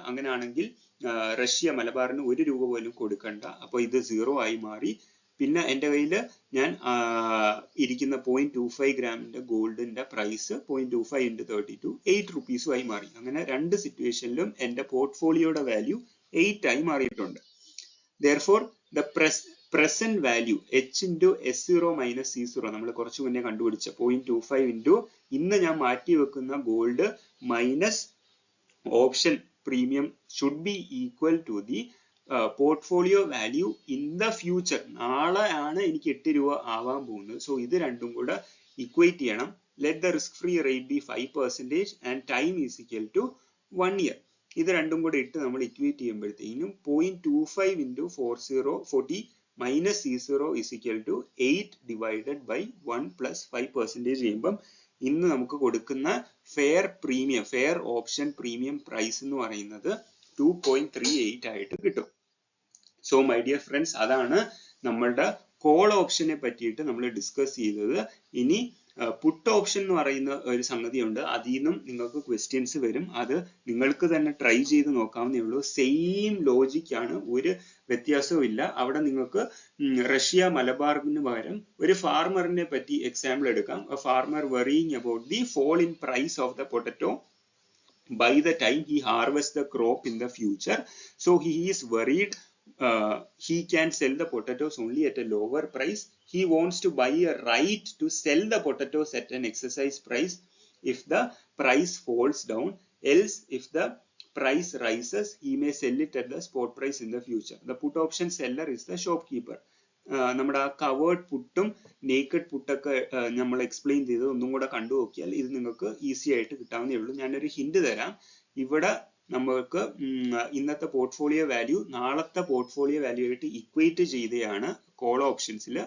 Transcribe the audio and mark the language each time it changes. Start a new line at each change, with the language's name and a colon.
Malayalam: അങ്ങനെയാണെങ്കിൽ റഷ്യ മലബാറിന് 1 രൂപ പോലും കൊടുക്കണ്ട, അപ്പോൾ ഇത് 0 ആയി മാറി. പിന്നെ എൻ്റെ കയ്യിൽ ഞാൻ ഇരിക്കുന്ന 0.25 ഗ്രാമിന്റെ ഗോൾഡിന്റെ പ്രൈസ് 0.25 into 32 8 rupees ആയി മാറി. അങ്ങനെ രണ്ട് സിറ്റുവേഷനിലും എൻ്റെ പോർട്ട്ഫോളിയോയുടെ വാല്യൂ 8 ആയി മാറിയിട്ടുണ്ട്.
English: Therefore the present value h into s0 minus c0
Malayalam: നമ്മൾ കുറച്ചു മുന്നേ കണ്ടുപിടിച്ച
English: 0.25 into
Malayalam: ഇന്ന് ഞാൻ മാറ്റി വെക്കുന്ന gold minus option premium
English: should be equal to the portfolio value in the future.
Malayalam: നാളെ ആണ് എനിക്ക് 8 രൂപ ആവാൻ പോകുന്നത്. സോ ഇത് രണ്ടും കൂടെ ഇക്വേറ്റ് ചെയ്യണം.
English: Let the risk free rate be 5% and time is equal to 1 year.
Malayalam: ഇത് രണ്ടും കൂടെ ഇട്ട് നമ്മൾ ഇക്വേറ്റ് ചെയ്യുമ്പോഴത്തേക്കും
English: 0.25 into 40 minus C0 is equal to 8 divided by 1 plus 5%
Malayalam: ചെയ്യുമ്പം ഇന്ന് നമുക്ക് കൊടുക്കുന്ന fair premium, fair option premium price എന്ന് പറയുന്നത് 2.38 ആയിട്ട് കിട്ടും.
English: so my dear friends,
Malayalam: അതാണ് നമ്മളുടെ കോൾ ഓപ്ഷനെ പറ്റിയിട്ട് നമ്മൾ ഡിസ്കസ് ചെയ്തത്. ഇനി പുട്ട് ഓപ്ഷൻ എന്ന് പറയുന്ന ഒരു സംഗതിയുണ്ട്, അതിൽ നിന്നും നിങ്ങൾക്ക് ക്വസ്റ്റ്യൻസ് വരും. അത് നിങ്ങൾക്ക് തന്നെ ട്രൈ ചെയ്ത് നോക്കാവുന്നേ ഉള്ളൂ. സെയിം ലോജിക് ആണ്, ഒരു വ്യത്യാസവും ഇല്ല. അവിടെ നിങ്ങൾക്ക് റഷ്യ മലബാറിന് പകരം ഒരു ഫാർമറിനെ പറ്റി എക്സാമ്പിൾ എടുക്കാം.
English: Farmer worrying about the fall in price of the potato by the time he harvests the crop in the future. So he is worried he can sell the potatoes only at a lower price. He wants to buy a right to sell the potatoes at an exercise price if the price falls down. Else, if the price rises, he may sell it at the spot price in the future. The put option seller is the shopkeeper.
Malayalam: നമ്മുടെ ആ covered പുട്ടും naked പുട്ടൊക്കെ നമ്മൾ explain ചെയ്ത് ഒന്നും കൂടെ കണ്ടു നോക്കിയാൽ ഇത് നിങ്ങൾക്ക് ഈസി ആയിട്ട് കിട്ടാവുന്നേ ഉള്ളൂ. ഞാനൊരു ഹിന്റ് തരാം. ഇവിടെ നമുക്ക് ഇന്നത്തെ പോർട്ട്ഫോളിയോ വാല്യൂ നാളത്തെ പോർട്ട്ഫോളിയോ വാല്യൂ ആയിട്ട് ഇക്വേറ്റ് ചെയ്തതാണ് കോൾ ഓപ്ഷൻസിൽ.